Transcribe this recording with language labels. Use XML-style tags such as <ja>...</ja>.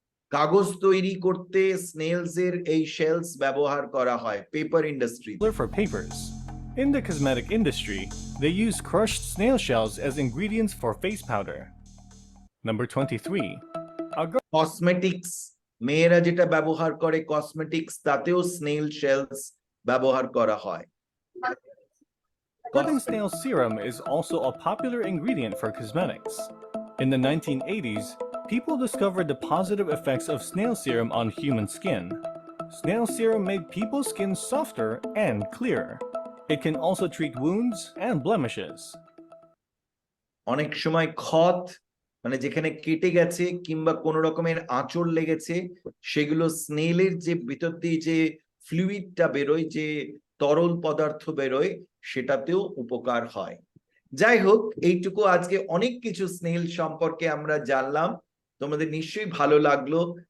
<bn>কাগজ তৈরি করতে স্নেলস এর এই শেলস ব্যবহার করা হয় paper industry.</bn> <en>for papers. In the cosmetic industry, they use crushed snail shells as ingredients for face powder. Number 23.</en> <bn>Cosmetics, মেয়েরা যেটা ব্যবহার করে কসমেটিক্স, তাতেও স্নেল শেলস ব্যবহার করা হয়।</bn> <en>Garden snail serum is also a popular ingredient for cosmetics. In the 1980s, people discovered the positive effects of snail serum on human skin. Snail serum made people's skin softer and clearer. It can also treat wounds and blemishes.</en> <bn>অনেক সময় ক্ষত, মানে যেখানে কেটে গেছে কিংবা কোনো রকমের আঁচড় লেগেছে, সেগুলো স্নেলের যে ভিতর দিয়ে যে ফ্লুইডটা বেরোয়, যে তরল পদার্থ বেরোয়, সেটাতেও উপকার হয়। যাই হোক, এইটুকু আজকে অনেক কিছু স্নেল সম্পর্কে আমরা জানলাম, তোমাদের নিশ্চয়ই ভালো লাগলো।</bn>